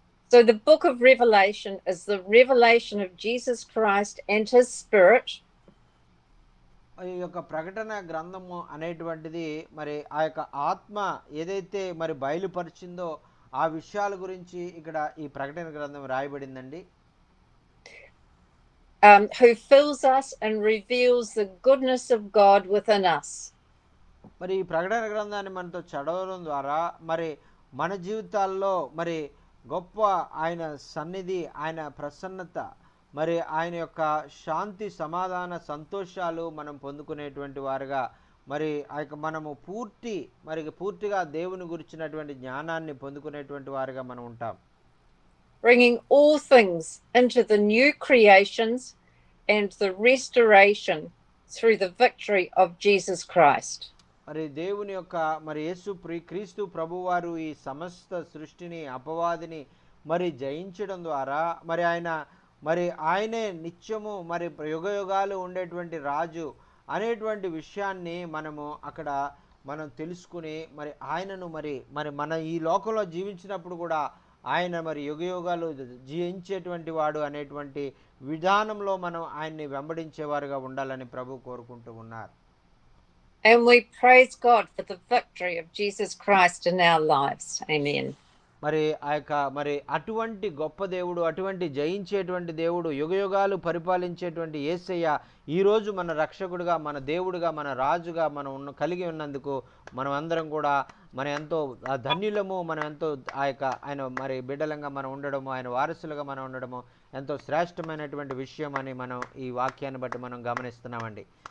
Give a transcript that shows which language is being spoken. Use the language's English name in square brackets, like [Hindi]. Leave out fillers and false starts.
[English] So the book of Revelation is the revelation of Jesus Christ and his spirit. [Telugu] ఈ యొక్క ప్రకటన గ్రంథము అనేటువంటిది మరి ఆ యొక్క ఆత్మ ఏదైతే మరి బయలుపరిచిందో ఆ విషయాల గురించి ఇక్కడ ఈ ప్రకటన గ్రంథం రాయబడిందండి. [English] Who fills us and reveals the goodness of God within us. [Telugu] మరి ఈ ప్రకటన గ్రంథాన్ని మనతో చదవడం ద్వారా మరి మన జీవితాల్లో మరి గొప్ప ఆయన సన్నిధి, ఆయన ప్రసన్నత, మరి ఆయన యొక్క శాంతి, సమాధాన, సంతోషాలు మనం పొందుకునేటువంటి వారుగా, మరి ఆ యొక్క మనము పూర్తిగా దేవుని గురించినటువంటి జ్ఞానాన్ని పొందుకునేటువంటి వారుగా మనం ఉంటాం. [English] bringing all things into the new creations and the restoration through the victory of Jesus Christ. [Telugu] మరి దేవుని యొక్క మరి క్రీస్తు ప్రభువారు ఈ సమస్త సృష్టిని, అపవాదిని మరి జయించడం ద్వారా మరి ఆయనే నిత్యము మరి యుగయుగాలు ఉండేటువంటి రాజు అనేటువంటి విషయాన్ని మనము అక్కడ మనం తెలుసుకుని, మరి ఆయనను మరి మన ఈ లోకంలో జీవించినప్పుడు కూడా ఆయన మరి యుగయుగాలు జీవించేటువంటి వాడు అనేటువంటి విధానంలో మనం ఆయన్ని వెంబడించేవారుగా ఉండాలని ప్రభు కోరుకుంటూ ఉన్నారు. [English] And we praise God for the victory of Jesus Christ in our lives. Amen. [Telugu] మరి ఆ యొక్క మరి అటువంటి గొప్ప దేవుడు, అటువంటి జయించేటువంటి దేవుడు, యుగయుగాలు పరిపాలించేటువంటి యేసయ్య ఈరోజు మన రక్షకుడుగా, మన దేవుడుగా, మన రాజుగా మనం కలిగి ఉన్నందుకు మనం అందరం కూడా మనం ఎంతో ధన్యులము. మనం ఎంతో ఆయన మరి బిడ్డలంగా మనం ఉండడము, ఆయన వారసులుగా మనం ఉండడము ఎంతో శ్రేష్టమైనటువంటి విషయం అని మనం ఈ వాక్యాన్ని బట్టి మనం గమనిస్తున్నామండి.